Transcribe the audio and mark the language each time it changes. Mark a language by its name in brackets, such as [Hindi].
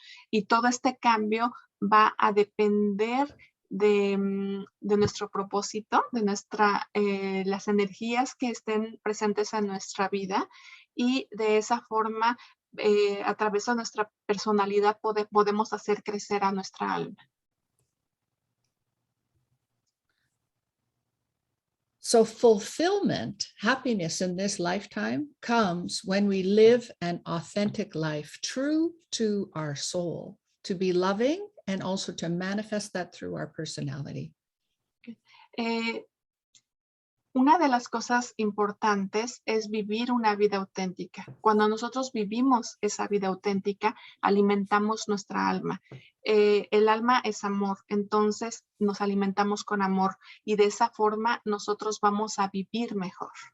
[Spanish] Y todo este cambio va a depender de nuestro propósito, de las energías que estén presentes en nuestra vida y de esa forma, a través de nuestra personalidad, podemos hacer crecer a nuestra alma. [English] So fulfillment, happiness in this lifetime comes when we live an authentic life, true to our soul, to be loving and also to manifest that through our personality. [Spanish] Una de las cosas importantes es vivir una vida auténtica. Cuando nosotros vivimos esa vida auténtica, alimentamos nuestra alma. El alma es amor, entonces nos alimentamos con amor y de esa forma nosotros vamos a vivir mejor.